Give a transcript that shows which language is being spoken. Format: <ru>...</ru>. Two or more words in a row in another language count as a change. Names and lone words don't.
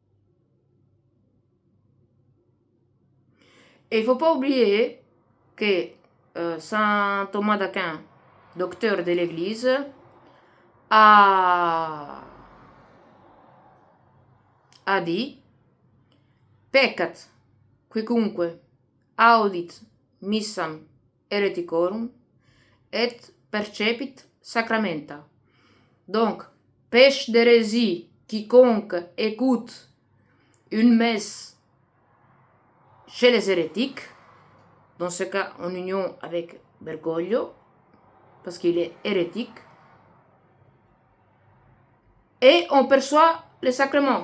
<fr>Et il ne faut pas oublier que Saint Thomas d'Aquin, docteur de l'Église, a dit</fr> <la>peccat quicunque audit missam hereticorum et percepit sacramenta.</la> <fr>Donc, pêche d'hérésie quiconque écoute une messe chez les hérétiques, dans ce cas en union avec Bergoglio, parce qu'il est hérétique, et on perçoit le sacrement.</fr>